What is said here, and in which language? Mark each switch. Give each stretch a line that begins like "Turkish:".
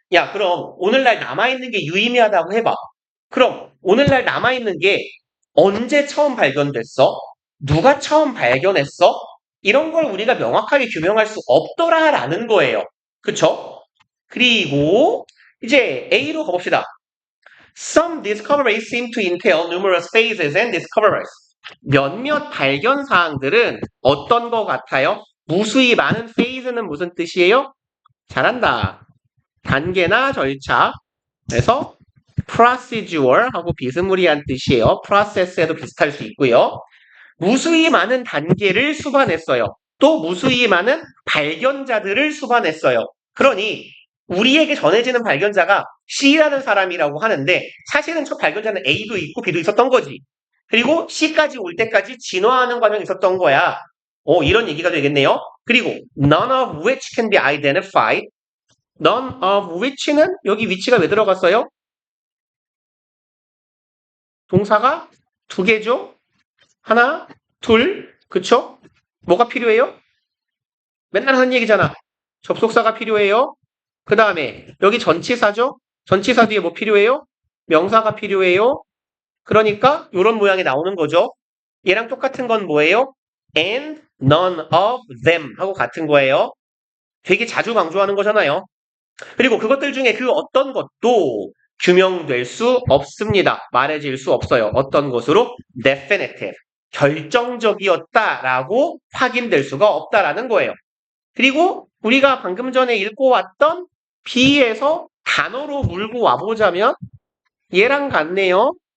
Korean: 야, 그럼 오늘날 남아있는 게 유의미하다고 해봐. 그럼 오늘날 남아있는 게 언제 처음 발견됐어? 누가 처음 발견했어? 이런 걸 우리가 명확하게 규명할 수 없더라라는 거예요. 그쵸? 그리고 이제 A로 가봅시다.
English: Some discoveries seem to entail numerous phases and discoveries.
Korean: 몇몇 발견 사항들은 어떤 것 같아요? 무수히 많은 phase는 무슨 뜻이에요? 잘한다. 단계나 절차. 그래서 procedure하고 비스무리한 뜻이에요. process에도 비슷할 수 있고요. 무수히 많은 단계를 수반했어요. 또 무수히 많은 발견자들을 수반했어요. 그러니 우리에게 전해지는 발견자가 C라는 사람이라고 하는데 사실은 첫 발견자는 A도 있고 B도 있었던 거지. 그리고 C까지 올 때까지 진화하는 과정이 있었던 거야. 이런 얘기가 되겠네요. 그리고
English: none of which can be identified.
Korean: none of which는 여기 위치가 왜 들어갔어요? 동사가 두 개죠? 하나, 둘, 그쵸? 뭐가 필요해요? 맨날 하는 얘기잖아. 접속사가 필요해요. 그 다음에 여기 전치사죠? 전치사 뒤에 뭐 필요해요? 명사가 필요해요. 그러니까 이런 모양이 나오는 거죠. 얘랑 똑같은 건 뭐예요?
English: And none of them
Korean: 하고 같은 거예요. 되게 자주 강조하는 거잖아요. 그리고 그것들 중에 그 어떤 것도 규명될 수 없습니다. 말해질 수 없어요. 어떤 것으로? definitive. 결정적이었다라고 확인될 수가 없다라는 거예요. 그리고 우리가 방금 전에 읽고 왔던 B에서 단어로 물고 와보자면 얘랑 같네요.